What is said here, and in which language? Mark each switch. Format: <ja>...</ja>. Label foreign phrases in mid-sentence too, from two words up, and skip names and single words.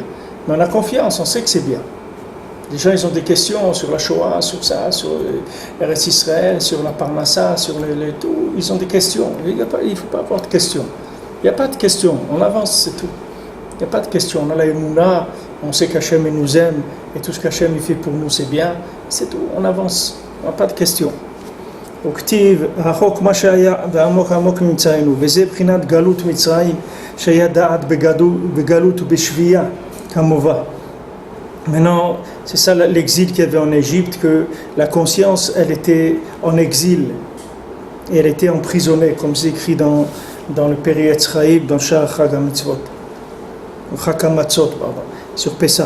<fr>Mais on a confiance, on sait que c'est bien. Les gens, ils ont des questions sur la Shoah, sur ça, sur Eretz Israël, sur la Parnassa, sur tout. Ils ont des questions. Il ne faut pas avoir de questions. Il n'y a pas de questions. On avance, c'est tout. Il n'y a pas de questions. On a la Emouna, on sait qu'Hachem nous aime et tout ce qu'Hachem fait pour nous, c'est bien. C'est tout. On avance. On n'a pas de questions.</fr> <he>וכתיב, רחוק מה שהיה ועמוק עמוק נמצאנו, וזה בחינת גלות מצרים שהיה דעת בגלות ובשבייה כמובן.</he> <fr>Maintenant, c'est ça l'exil qu'il y avait en Égypte, que la conscience, elle était en exil, et elle était emprisonnée, comme c'est écrit dans le Peri Etzraïb, dans Shar Chag HaMitzvot, ou Chag HaMatzot, pardon, sur Pesach.</fr>